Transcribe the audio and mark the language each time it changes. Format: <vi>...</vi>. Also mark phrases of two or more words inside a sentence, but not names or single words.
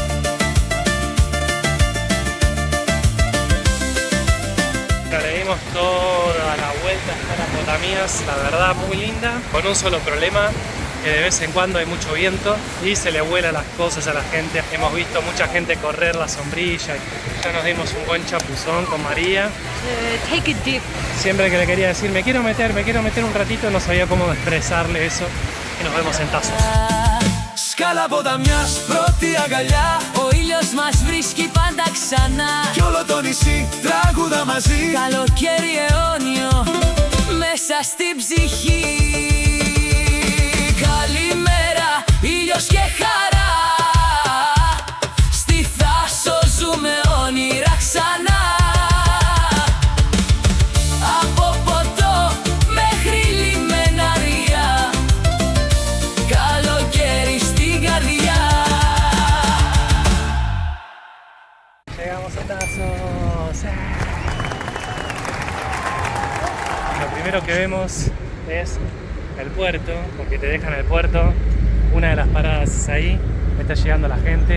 <es>Le dimos toda la vuelta hasta las Potamias, la verdad muy linda, con un solo problema, que de vez en cuando hay mucho viento y se le vuelan las cosas a la gente. Hemos visto mucha gente correr la sombrilla, ya nos dimos un buen chapuzón con María.</es> <en>Take a dip.</en> <es>Siempre que le quería decir me quiero meter un ratito, no sabía cómo expresarle eso, y nos vemos en Tasos.</es> <el>Σκάλα ποταμιάς, πρώτη αγκαλιά. Ο ήλιος μας βρίσκει πάντα ξανά. Κι όλο το νησί τραγούδα μαζί. Καλοκαίρι αιώνιο μέσα στην ψυχή. Καλημέρα, ήλιος και χαρά, στη Θάσο ζούμε όνειρα ξανά. Από ποτό μέχρι λιμεναρία, καλοκαίρι στην καρδιά.</el> <es>Llegamos a Tasos. Lo primero que vemos es el puerto, porque te dejan el puerto. Una de las paradas es ahí, está llegando la gente.</es>